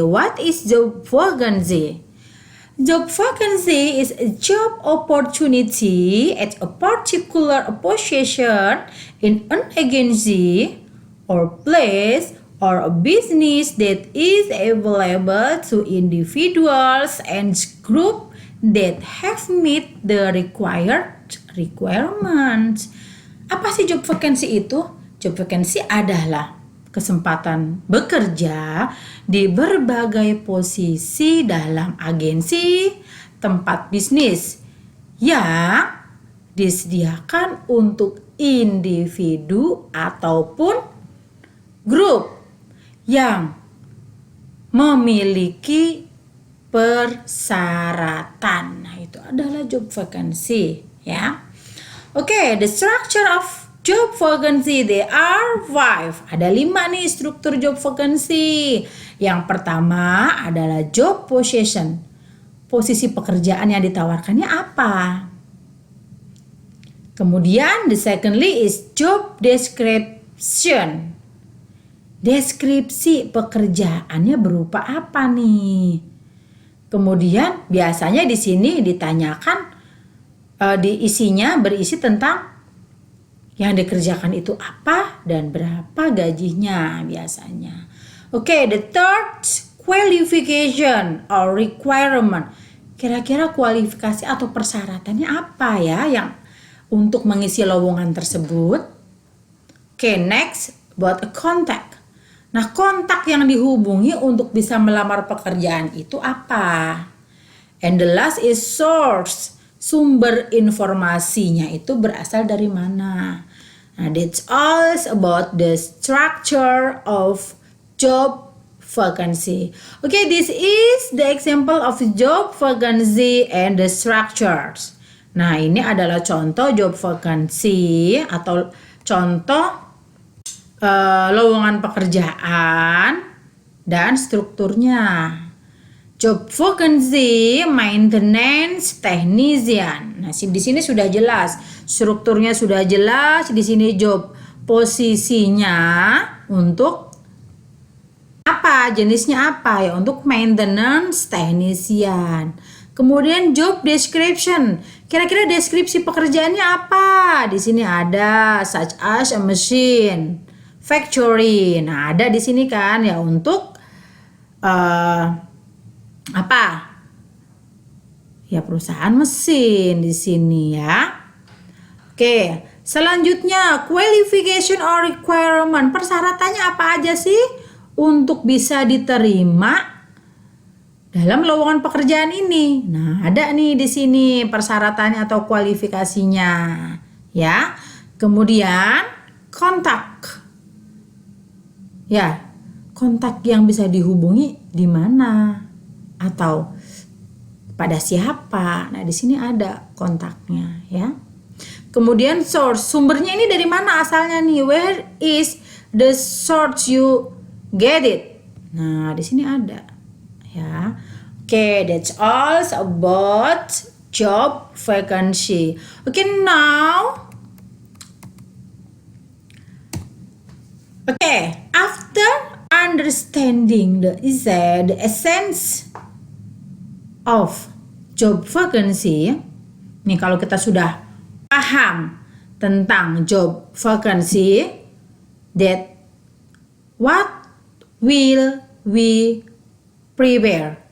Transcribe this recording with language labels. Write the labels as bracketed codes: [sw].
[en] What is job vacancy? Job vacancy is a job opportunity at a particular position in an agency or place or a business that is available to individuals and groups that have met the required requirements. [id] Apa sih job vacancy itu? Job vacancy adalah kesempatan bekerja di berbagai posisi dalam agensi, tempat bisnis yang disediakan untuk individu ataupun grup yang memiliki persyaratan. Nah, itu adalah job vacancy, ya. [en] Okay, the structure of job vacancy, there are 5. [id] Ada 5 nih struktur job vacancy. Yang pertama adalah job position. Posisi pekerjaan yang ditawarkannya apa? [en] Kemudian the secondly is job description. [id] Deskripsi pekerjaannya berupa apa nih? Kemudian biasanya di sini ditanyakan isinya berisi tentang yang dikerjakan itu apa dan berapa gajinya biasanya. [en] Okay, the third qualification or requirement. [id] Kira-kira kualifikasi atau persyaratannya apa ya yang untuk mengisi lowongan tersebut? [en] Okay, next about a contact. [id] Nah, kontak yang dihubungi untuk bisa melamar pekerjaan itu apa? [en] And the last is source. [id] Sumber informasinya itu berasal dari mana? [en] Nah, that's all about the structure of job vacancy. Okay, this is the example of job vacancy and the structures. [id] Nah, ini adalah contoh job vacancy atau contoh lowongan pekerjaan dan strukturnya. Job vacancy, maintenance technician. Nah, di sini sudah jelas, strukturnya sudah jelas. Di sini job posisinya untuk apa? Jenisnya apa ya? Untuk maintenance technician. Kemudian job description. Kira-kira deskripsi pekerjaannya apa? Di sini ada [en] such as a machine, factory. [id] Nah, ada di sini kan ya untuk apa? Ya, perusahaan mesin di sini ya. Oke, selanjutnya [en] qualification or requirement. [id] Persyaratannya apa aja sih untuk bisa diterima dalam lowongan pekerjaan ini? Nah, ada nih di sini persyaratannya atau kualifikasinya, ya. Kemudian kontak. Ya, kontak yang bisa dihubungi di mana? Atau pada siapa? Nah, di sini ada kontaknya ya. Kemudian source, sumbernya ini dari mana asalnya nih? [en] Where is the source you get it? [id] Nah, di sini ada ya. [en] Okay, that's all about job vacancy. Okay, now after understanding the essence of job vacancy, [id] nih kalau kita sudah paham tentang [en] job vacancy, that what will we prepare?